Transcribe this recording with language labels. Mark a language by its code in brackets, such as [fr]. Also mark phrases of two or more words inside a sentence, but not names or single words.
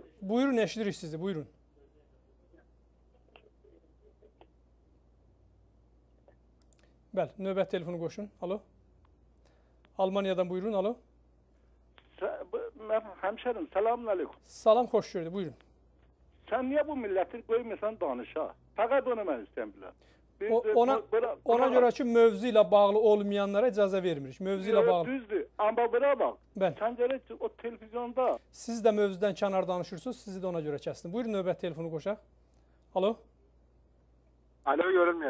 [az] Buyurun, eşidirik sizi. Buyurun. Bəli, növbət telefonu qoşun. Alo. Almaniyadan buyurun. Alo. [tr] Hemşerim, [ar] سلام عليكم. [az] Salam, xoş gördük. Buyurun. [tr] Sen niye bu milletin koymuyorsan danışa? Fakat onu ben istemiyorum. [az] Ona görə ki, mövzu ilə bağlı olmayanlara icazə vermirik. Mövzu ilə bağlı. Düzdür. Amma bura bax. Bəli. Sən görə o televizyonda. Siz də mövzudan kənar danışırsınız. Sizi də ona görə kəsdim. Buyurun, növbət telefonu qoşaq. Alo. [tr] Alo, görünmüyor.